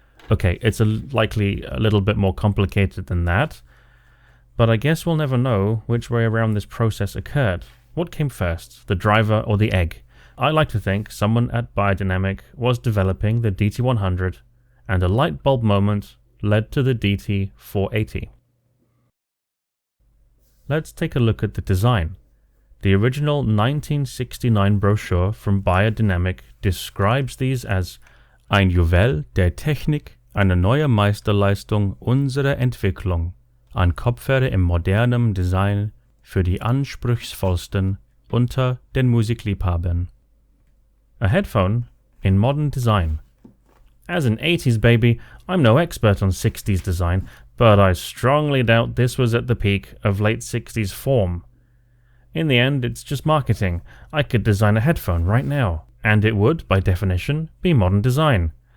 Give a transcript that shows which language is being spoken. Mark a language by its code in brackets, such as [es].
[en] Okay, it's likely a little bit more complicated than that, but I guess we'll never know which way around this process occurred. What came first, the driver or the egg? I like to think someone at Beyerdynamic was developing the DT100 and a light bulb moment led to the DT480. Let's take a look at the design. The original 1969 brochure from Beyerdynamic describes these as [de] ein Juwel der Technik, eine neue Meisterleistung unserer Entwicklung, ein Kopfhörer im modernen Design für die anspruchsvollsten unter den Musikliebhabern. [en] A headphone in modern design. As an 80s baby, I'm no expert on 60s design, but I strongly doubt this was at the peak of late 60s form. In the end, it's just marketing. I could design a headphone right now, and it would, by definition, be modern design.